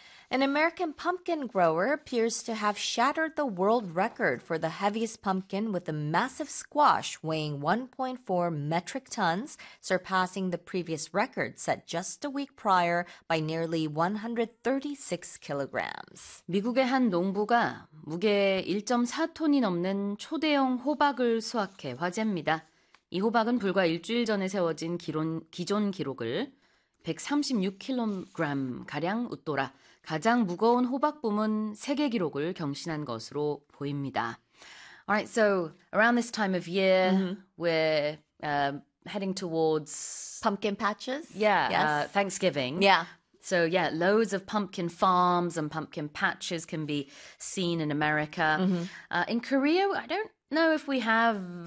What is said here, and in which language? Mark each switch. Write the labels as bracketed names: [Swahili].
[English] An American pumpkin grower appears to have shattered the world record for the heaviest pumpkin with a massive squash weighing 1.4 metric tons, surpassing the previous record set just a week prior by nearly 136 kilograms. [Korean] 미국의 한 농부가 무게 1.4톤이 넘는 초대형 호박을 수확해 화제입니다. 이 호박은 불과 일주일 전에 세워진 기존 기록을 136kg가량 웃돌아 가장 무거운 호박 부문 세계 기록을 경신한 것으로 보입니다. [English] All right, so around this time of year, we're heading towards, Pumpkin patches, yes. Thanksgiving. So, yeah, loads of pumpkin farms and pumpkin patches can be seen in America. In Korea, I don't know if we have